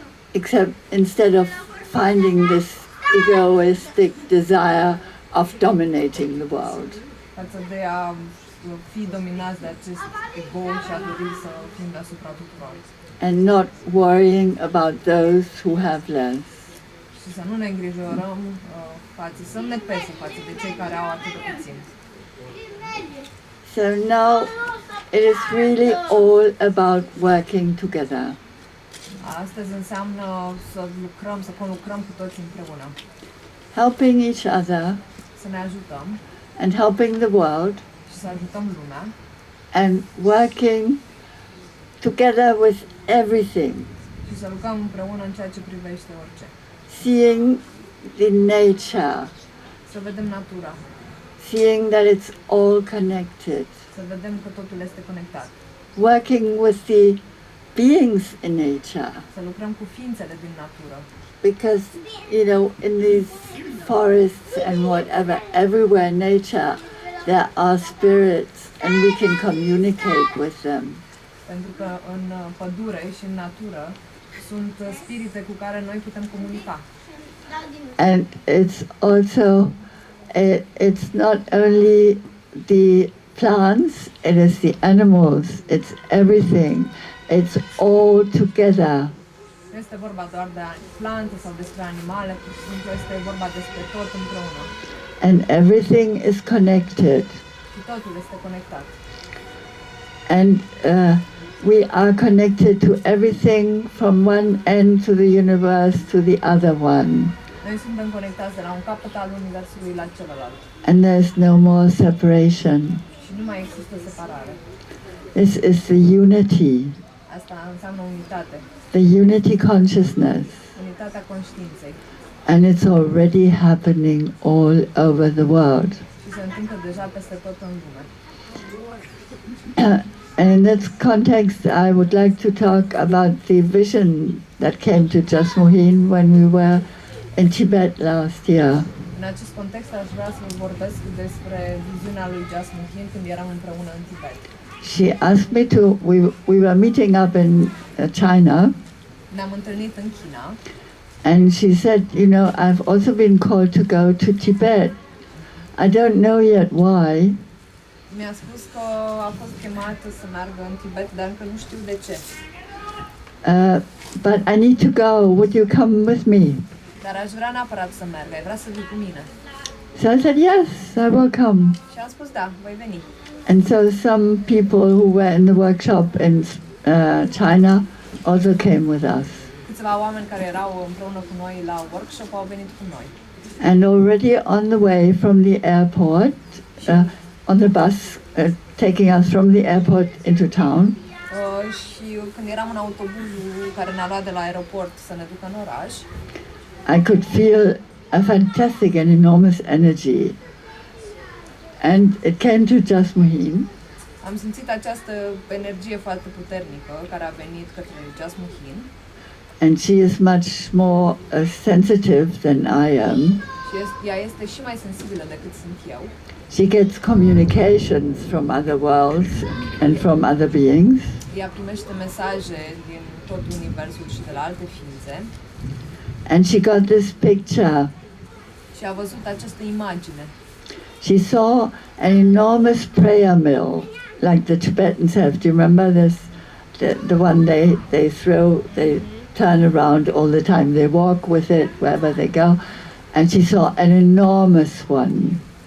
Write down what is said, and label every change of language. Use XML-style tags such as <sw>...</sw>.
<en>except instead of finding this egoistic desire of dominating the world.</en> <ro>față de a fi dominați de acest ego și a dori să fim deasupra tuturor.</ro> <en>And not worrying about those who have less.</en> <ro>Și să nu ne îngrijorăm să nu ne pese față de cei care au atât de puțin.</ro> <en>So now it is really all about working together.</en> <ro>Astăzi înseamnă să lucrăm, să conlucrăm cu toți împreună,</ro> <en>Helping each other</en> <ro>să ne ajutăm</ro> <en>and helping the world</en> <ro>și să ajutăm lumea</ro> <en>and working together with everything.</en> <ro>și să lucrăm împreună în ceea ce privește orice.</ro> <en>Seeing the nature,</en> <ro>Să vedem natura,</ro> <en>seeing that it's all connected.</en> <ro>să vedem că totul este conectat,</ro> <en>Working with the beings in nature.</en> <ro>să lucrăm cu ființele din natură.</ro> <en>Because, in these forests and whatever, everywhere in nature, there are spirits and we can communicate with them.</en> <ro>Pentru că în pădure și în natură sunt spirite cu care noi putem comunica.</ro> <en>And it's also, it's not only the plants, it is the animals, it's everything. It's all together.</en> <ro>Nu este vorba doar de plante sau despre animale, pur și simplu este vorba despre tot împreună.</ro> <en>And everything is connected.</en> <ro>Și totul este conectat.</ro> <en>And we are connected to everything from one end to the universe to the other one.</en> <ro>Noi suntem conectați de la un capăt al universului la celălalt.</ro> <en>And there's no more separation.</en> <ro>Și nu mai există separare.</ro> <en>This is the unity,</en> <ro>Asta înseamnă unitate.</ro> <en>the unity consciousness.</en> <ro>Unitatea conștiinței.</ro> <en>And it's already happening all over the world.</en> <ro>Și se întâmplă deja peste tot în lume.</ro> <en>And in this context, I would like to talk about the vision that came to Jasmuhin when we were in Tibet last year.</en> <ro>În acest context aș vrea să vorbesc despre viziunea lui Jasmuhin când eram împreună în Tibet.</ro> <en>She asked me to, we were meeting up in China,</en> <ro>Ne-am întâlnit în China</ro> <en>and she said, I've also been called to go to Tibet. I don't know yet why,</en> <ro>mi-a spus că a fost chemată să meargă în Tibet, dar încă nu știu de ce.</ro> <en>but I need to go. Would you come with me?</en> <ro>Dar aș vrea neapărat să merg, ai vrea să vii cu mine.</ro> <en>So I said, yes, I will come.</en> <ro>Și am spus da, voi veni.</ro> <en>And so some people who were in the workshop in China also came with us.</en> <ro>Câțiva oameni care erau împreună cu noi la workshop au venit cu noi.</ro> <en>And already on the way from the airport, on the bus, taking us from the airport into town,</en> <ro>Și când eram în autobuzul care ne-a luat de la aeroport să ne ducă în oraș,</ro> <en>I could feel a fantastic and enormous energy. And it came to Jasmuhin,</en> <ro>am simțit această energie foarte puternică care a venit către Jasmuhin.</ro> <en>and she is much more sensitive than I am.</en> <ro>Și ea este și mai sensibilă decât sunt eu.</ro> <en>She gets communications from other worlds and from other beings.</en> <ro>Ea primește mesaje din tot universul și de la alte ființe.</ro> <en>And she got this picture</en> <ro>și a văzut această imagine.</ro> <en>She saw an enormous prayer mill, like the Tibetans have. Do you remember this? The one they turn around all the time. They walk with it wherever they go. And she saw an enormous one.</en>